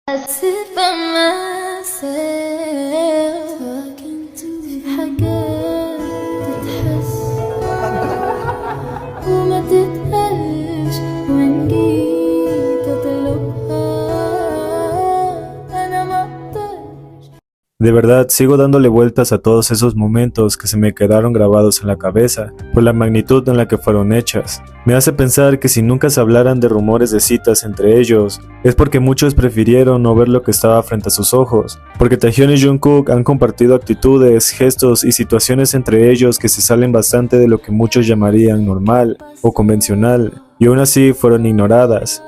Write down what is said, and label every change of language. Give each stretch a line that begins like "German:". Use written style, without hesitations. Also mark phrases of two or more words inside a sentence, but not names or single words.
English: sit by myself talking to
Arabic: في حاجات تتحس وما تتقالش وإن جيت أطلبها أنا ما أقدرش.
Spanish: De verdad, sigo dándole vueltas a todos esos momentos que se me quedaron grabados en la cabeza, por la magnitud en la que fueron hechas. Me hace pensar que si nunca se hablaran de rumores de citas entre ellos, es porque muchos prefirieron no ver lo que estaba frente a sus ojos, porque Taehyun y Jungkook han compartido actitudes, gestos y situaciones entre ellos que se salen bastante de lo que muchos llamarían normal o convencional, y aún así fueron ignoradas.